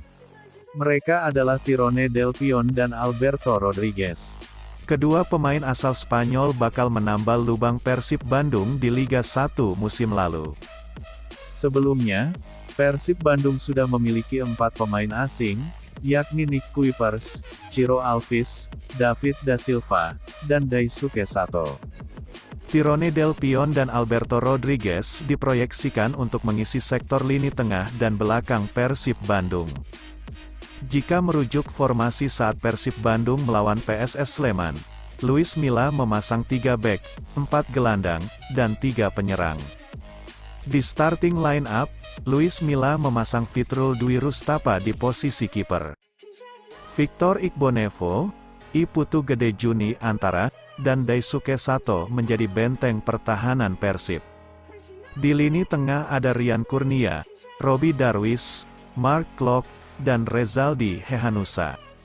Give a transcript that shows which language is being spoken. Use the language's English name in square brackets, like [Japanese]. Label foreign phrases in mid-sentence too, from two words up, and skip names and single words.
[Indonesian] Mereka adalah Tirone Del Pion dan Alberto Rodriguez. Kedua pemain asal Spanyol bakal menambal lubang Persib Bandung di Liga 1 musim lalu. Sebelumnya, Persib Bandung sudah memiliki 4 pemain asing, yakni Nick Kuipers, Ciro Alves, David da Silva, dan Daisuke Sato. Tirone Del Pion dan Alberto Rodriguez diproyeksikan untuk mengisi sektor lini tengah dan belakang Persib Bandung. Jika merujuk formasi saat Persib Bandung melawan PSS Sleman, Luis Milla memasang 3 bek, 4 gelandang, dan 3 penyerang. Di [English] starting line up, [Indonesian] Luis Milla memasang Fitrul Dwi Rustapa di posisi kiper. Victor Igbonevo, I Putu Gede Juni Antara, dan Daisuke Sato menjadi benteng pertahanan Persib. Di lini tengah ada Rian Kurnia, Robi Darwis, Mark Klok, dan Rezaldi Hehanusa.